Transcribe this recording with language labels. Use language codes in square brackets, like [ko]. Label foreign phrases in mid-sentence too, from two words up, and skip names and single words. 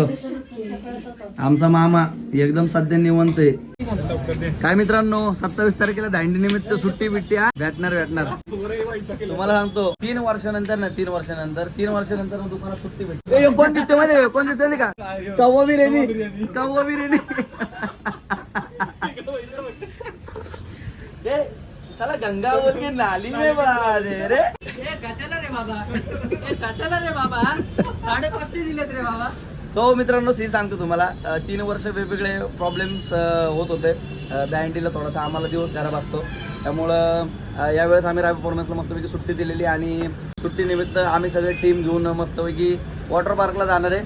[mr] आमचा मामा एकदम सध्या निवंत आहे. काय मित्रांनो 27 तारखेला दांडी निमित्त सुट्टी बिट्टी भेटणार. तुम्हाला सांगतो 3 वर्षानंतर 3 वर्षानंतर दुकानात सुट्टी भेटते. कोण दिसते मध्ये? कोण दिसते का? [hi] कव्वा बिर्याणी साला गंगा बोल के नाली में बारे रे. [mr] कशाला रे बाबा 550 दिलेत रे बाबा. सो मित्रांनो सीन सांगतो तुम्हाला 3 वर्ष वेगवेगळे प्रॉब्लेम्स होत होते. दहीहंडीला थोडासा आम्हाला दिवस खराब असतो, त्यामुळं यावेळेस आम्ही राय परफॉर्मन्सला मस्तपैकी सुट्टी दिलेली आणि सुट्टीनिमित्त आम्ही सगळे टीम घेऊन मस्तपैकी [en] water parkला [mr] जाणार आहे.